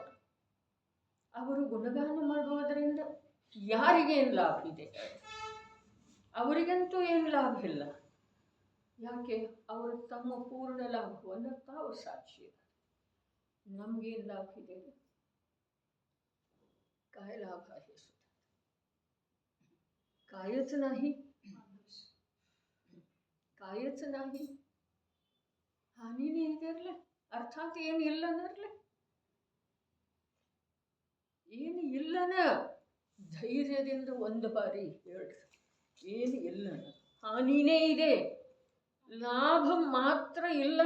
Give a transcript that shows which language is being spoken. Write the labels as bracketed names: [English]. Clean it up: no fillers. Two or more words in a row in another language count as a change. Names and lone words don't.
[Kannada] ಅವರು ಗುಣಗಾನ ಮಾಡುವುದರಿಂದ ಯಾರಿಗೇನು ಲಾಭ ಇದೆ? ಅವರಿಗಂತೂ ಏನು ಲಾಭ ಇಲ್ಲ. ಯಾಕೆ? ಅವರು ತಮ್ಮ ಪೂರ್ಣ ಲಾಭವನ್ನು ತಾವು ಸಾಕ್ಷಿ. ನಮಗೇನು ಲಾಭ ಇದೆ? [Marathi] काय लाभ आहे सुद्धा? कायच नाही, कायच नाही. [Kannada] ಹಾನಿನೇ ಇದೆಯಲ್ಲ, ಅರ್ಥಾತ್ ಏನು ಇಲ್ಲನರ್ಲೆ, ಏನು ಇಲ್ಲನ ಧೈರ್ಯದಿಂದ ಒಂದು ಬಾರಿ ಹೇಳ್ರಿ. ಏನು ಇಲ್ಲನ, ಹಾನಿನೇ ಇದೆ, ಲಾಭ ಮಾತ್ರ ಇಲ್ಲ.